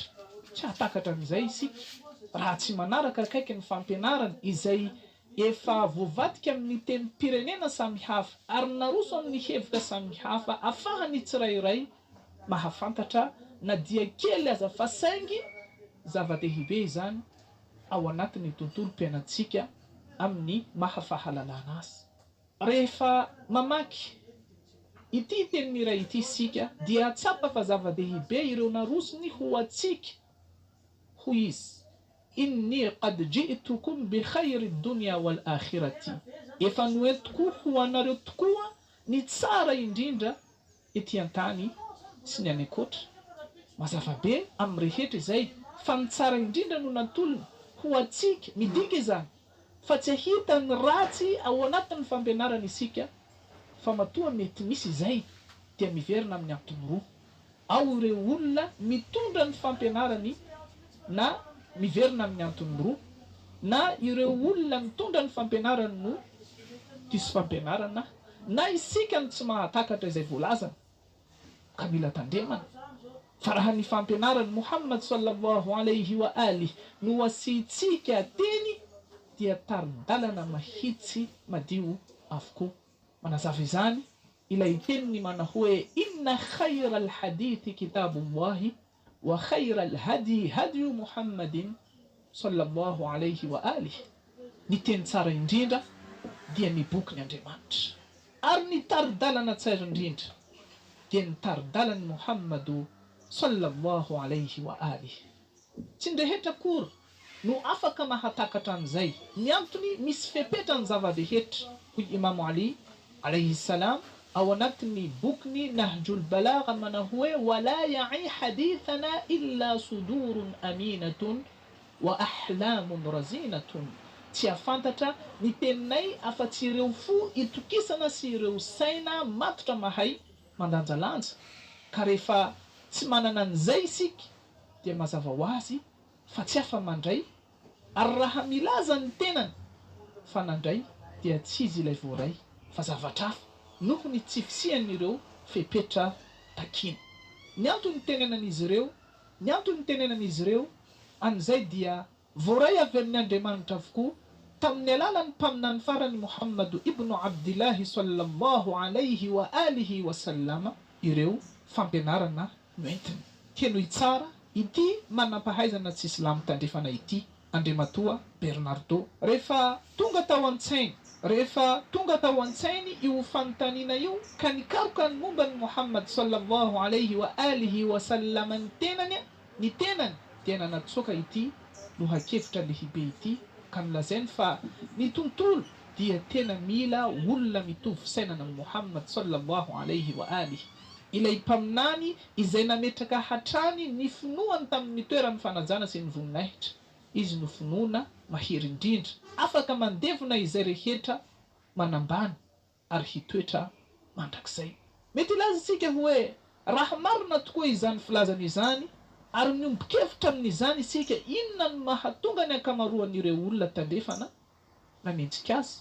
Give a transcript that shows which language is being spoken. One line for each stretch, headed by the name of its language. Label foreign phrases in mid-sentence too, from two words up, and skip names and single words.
Malagasy: Tsy hatakatra an'izay isika raha tsy manaraka akaiky ny fampianarana izay efa voavadika amin'ny tenim-pirenena samihafa ary naroso amin'ny hevitra samihafa ahafahany tsirairay mahafantatra na dia kely aza fa saingy zava-dehibe izany ao anatin'ny tontolo mpiainantsika amin'ny mahafahalalana azy. Rehefa mamaky ity teny iray ity isika dia tsapa fa zava-dehibe ireo narosony ho atsika ho izy:
Arabic: إني قد جئتكم بخير الدنيا والآخرة.
Malagasy: Efa noentiko ho anareo tokoa ny tsara indrindra ety antany sy ny anekoatra. Mazava be amin'ny rehetra izay fa ny tsara indrindra no natolony ho atsika midika izany fa tsy hita ny ratsy ao anatin'ny fampianarana isika, fa matoa mety misy izay dia miverina amin'ny antony roa: ao ireo olona mitondra ny fampianarany na miverina amin'ny antony roa, na ireo olona mitondra ny fampianarany no diso fampianarana, na isika ny tsy mahatakatra izay voalazana ka mila tandremana. Fa raha ny fampianarany Muhammad
Arabic: صلى الله عليه وآله
Malagasy: no asitsika teny dia taridalana mahitsy madio avokoa. Manazava izany ilay teniny mana hoe:
Arabic: إن خير الحديث كتاب الله وخير الهدي هدي محمد صلى الله عليه وآله.
Malagasy: Ny teny tsara indrindra dia ny bokyny Andriamanitra, ary ny taridalana tsara indrindra dia ny taridalany Muhammadu
Arabic: صلى الله عليه وآله.
Malagasy: Tsy ndrehetra kory no afaka mahatakatra an'izay. Ny antony misy fepetra ny zava-dehetra. Hoy Imam Ali
Arabic: عليه السلام
Malagasy: ao anatin'ny bokyny Nahjul Balagha mana hoe:
Arabic: ولا يعي حديثنا إلا صدور أمينة وأحلام رزينة.
Malagasy: Tsy afantatra ny teninay afa-tsy ireo fo itokisana sy ireo saina matotra mahay mandanjalanja. Ka rehefa tsy manana an'izay isika dia mazava ho azy fa tsy afa mandray, ary raha milaza ny tenany fa nandray dia tsy izy ilay voaray fa zavatra hafa noho ny tsy fisian'ireo fepetra takina. Ny antony tenenan'izy ireo, ny antony tenenan'izy ireo an'izay dia voaray avy amin'ny Andriamanitra avokoa tamin'ny alalan'ny mpaminany farany Muhammadu ibnu Abdillahi
Arabic: صلى الله عليه وآله وسلم
Malagasy: ireo fampianarana noentiny. Teno tsara ity manampahaizana tsy Islamo tandrefana ity Andriamatoa Bernardo. Rehefa tonga tao an-tsainy io fanontaniana io ka nikaroka ny momba ny Muhammad
Arabic: صلى الله عليه وآله وسلم
Malagasy: ny tenany dia nanatsoka ity lohakevitra lehibe ity ka nilazainy fa ny tontolo dia tena mila olona mitovy sainana ny Muhammad
Arabic: صلى الله عليه وآله.
Malagasy: Ilay mpaminany izay nametraka hatrany ny finoany tamin'ny toeran'ny fanajana sy ny voninahitra, izy no finoana mahery indrindra, afaka mandevona izay rehetra manambany ary hitoetra mandrakizay. Mety ilaza isika hoe raha marina tokoa izany filazana izany ary niombokevitra amin'izany isika, inona no mahatonga ny ankamaroan'ireo olona tandrefana nanenjika azy?